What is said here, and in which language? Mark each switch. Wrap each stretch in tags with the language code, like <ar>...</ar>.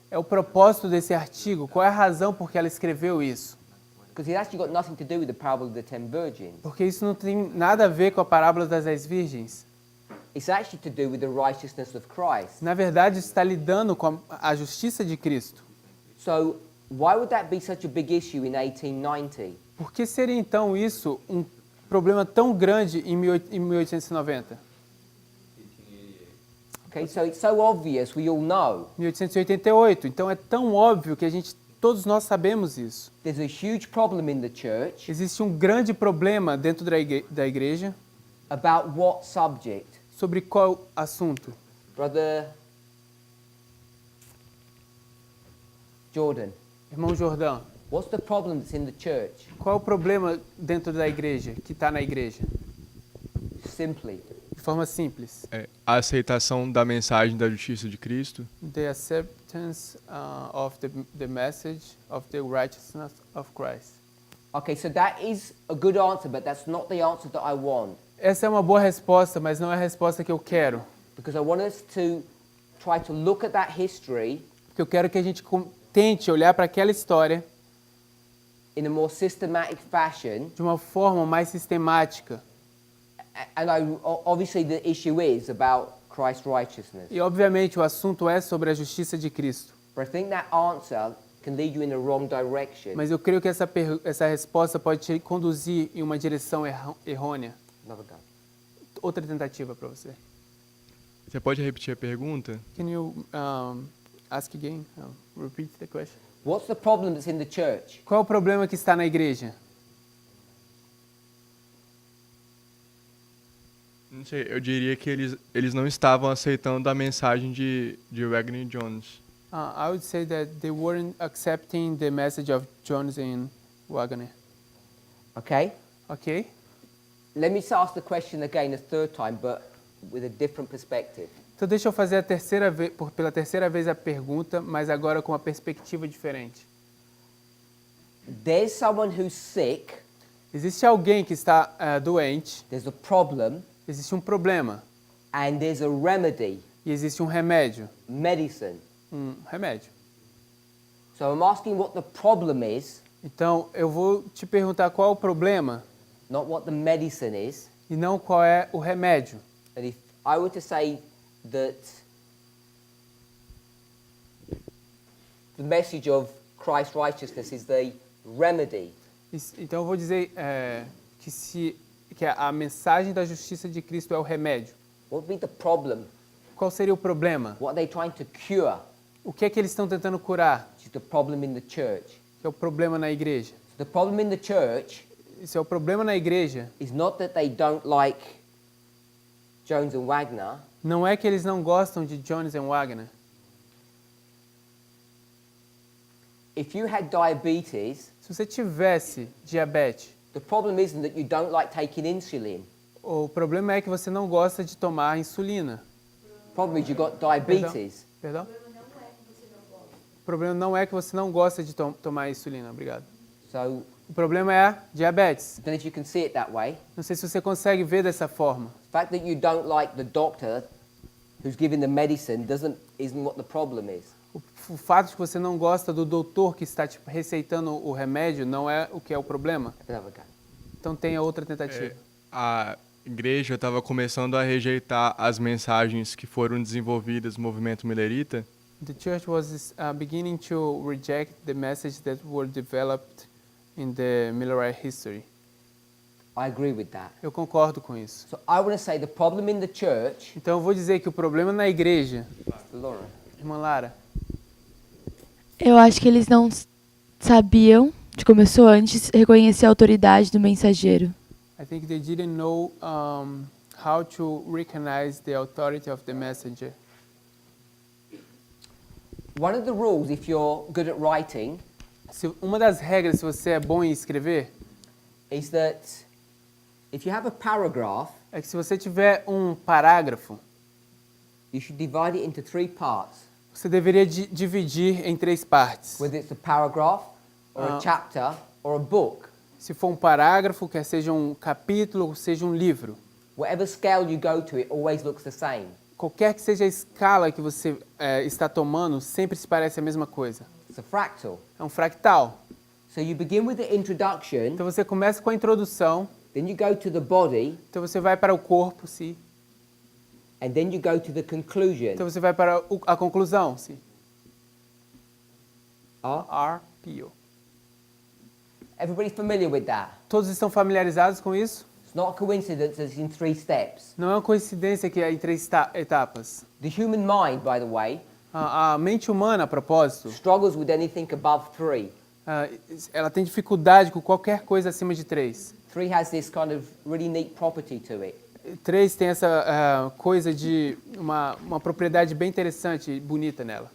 <pt>É o propósito desse artigo, qual é a razão por que ela escreveu isso.</pt> <en>Because it actually got nothing to do with the parable of the 10 virgins.</en> <pt>Porque isso não tem nada a ver com a parábola das 10 virgens.</pt> <en>It's actually to do with the righteousness of Christ.</en> <pt>Na verdade, isso está lidando com a justiça de Cristo.</pt> <en>So why would that be such a big issue in 1890?</en> <pt>Por que seria então isso um problema tão grande em 1890?</pt> <en>Okay, so it's so obvious, we all know. 1888.</en> <pt>Então é tão óbvio que todos nós sabemos isso.</pt> <en>There's a huge problem in the church</en> <pt>Existe um grande problema dentro da igreja</pt> <en>about what subject?</en> <pt>sobre qual assunto.</pt> <en>Brother Jordan,</en> <pt>Irmão Jordão,</pt> <en>what's the problem that's in the church?</en> <pt>qual é o problema dentro da igreja, que está na igreja?</pt> <en>Simply,</en> <pt>De forma simples. A aceitação da mensagem da justiça de Cristo.</pt> <en>The acceptance of the message of the righteousness of Christ. okay, so that is a good answer, but that's not the answer that I want.</en> <pt>Essa é uma boa resposta, mas não é a resposta que eu quero.</pt> <en>Because I want us to try to look at that history</en> <pt>Porque eu quero que a gente tente olhar para aquela história</pt> <en>in a more systematic fashion.</en> <pt>de uma forma mais sistemática.</pt> <en>And obviously the issue is about Christ's righteousness.</en> <pt>E, obviamente, o assunto é sobre a justiça de Cristo.</pt> <en>But I think that answer can lead you in the wrong direction.</en> <pt>Mas eu creio que essa resposta pode te conduzir em uma direção errônea.</pt> <en>Another go.</en> <pt>Outra tentativa para você. Você pode repetir a pergunta?</pt> <en>Can you ask again? Repeat the question. What's the problem that's in the church?</en> <pt>Qual é o problema que está na igreja? Não sei, eu diria que eles não estavam aceitando a mensagem de Wagner Jones.</pt> <en>I would say that they weren't accepting the message of Jones and Wagner. Okay?</en> <pt>Ok?</pt> <en>Let me ask the question again a third time, but with a different perspective.</en> <pt>Então deixa eu fazer pela terceira vez a pergunta, mas agora com uma perspectiva diferente.</pt> <en>There's someone who's sick,</en> <pt>Existe alguém que está doente,</pt> <en>there's a problem,</en> <pt>existe um problema</pt> <en>and there's a remedy,</en> <pt>e existe um remédio.</pt> <en>medicine.</en> <pt>Remédio.</pt> <en>So I'm asking what the problem is,</en> <pt>Então eu vou te perguntar qual é o problema</pt> <en>not what the medicine is.</en> <pt>e não qual é o remédio.</pt> <en>And if I were to say that the message of Christ's righteousness is the remedy,</en> <pt>Então eu vou dizer que a mensagem da justiça de Cristo é o remédio.</pt> <en>what would be the problem?</en> <pt>Qual seria o problema?</pt> <en>What are they trying to cure?</en> <pt>O que é que eles estão tentando curar?</pt> <en>Which is the problem in the church.</en> <pt>Que é o problema na igreja.</pt> <en>So the problem in the church</en> <pt>Esse é o problema na igreja.</pt> <en>is not that they don't like Jones and Wagner.</en> <pt>Não é que eles não gostam de Jones and Wagner.</pt> <en>If you had diabetes,</en> <pt>Se você tivesse diabetes,</pt> <en>the problem isn't that you don't like taking insulin.</en> <pt>o problema é que você não gosta de tomar insulina.</pt> <en>The problem is you've got diabetes.</en> <pt>Perdão? O problema não é que você não gosta de tomar insulina. Obrigado. So O problema é a diabetes.</pt> <en>I don't know if you can see it that way.</en> <pt>Não sei se você consegue ver dessa forma.</pt> <en>The fact that you don't like the doctor who's giving the medicine isn't what the problem is.</en> <pt>O fato de que você não gosta do doutor que está receitando o remédio não é o que é o problema.</pt> <en>Have another go.</en> <pt>Então tenha outra tentativa. igreja estava começando a rejeitar as mensagens que foram desenvolvidas no movimento milerita,</pt> <en>The church was beginning to reject the message that were developed in the Millerite history. I agree with that.</en> <pt>Eu concordo com isso.</pt> <en>So I want to say the problem in the church,</en> <pt>Então eu vou dizer que o problema na igreja,</pt> <en>Laura,</en> <pt>irmã Lara, Eu acho que eles não sabiam, de começou antes, reconhecer a autoridade do mensageiro.</pt> <en>I think they didn't know how to recognize the authority of the messenger. one of the rules, if you're good at writing,</en> <pt>Uma das regras, se você é bom em escrever,</pt> <en>is that if you have a paragraph,</en> <pt>é que se você tiver um parágrafo,</pt> <en>you should divide it into 3 parts.</en> <pt>você deveria dividir em 3 partes.</pt> <en>Whether it's a paragraph, or a chapter, or a book.</en> <pt>Se for um parágrafo, quer seja um capítulo, ou seja um livro.</pt> <en>Whatever scale you go to, it always looks the same.</en> <pt>Qualquer que seja a escala que você está tomando, sempre se parece a mesma coisa.</pt> <en>It's a fractal.</en> <pt>É um fractal.</pt> <en>So you begin with the introduction,</en> <pt>Então você começa com a introdução,</pt> <en>then you go to the body,</en> <pt>então você vai para o corpo, sim.</pt> <en>and then you go to the conclusion.</en> <pt>Então você vai para a conclusão, sim. RPO.</pt> <en>Everybody familiar with that?</en> <pt>Todos estão familiarizados com isso?</pt> <en>It's not a coincidence that it's in 3 steps.</en> <pt>Não é uma coincidência que é em 3 etapas.</pt> <en>The human mind, by the way,</en> <pt>A mente humana, a propósito,</pt> <en>struggles with anything above 3.</en> <pt>ela tem dificuldade com qualquer coisa acima de 3.</pt> <en>3 has this kind of really neat property to it.</en> <pt>3 tem essa coisa de uma propriedade bem interessante e bonita nela.</pt>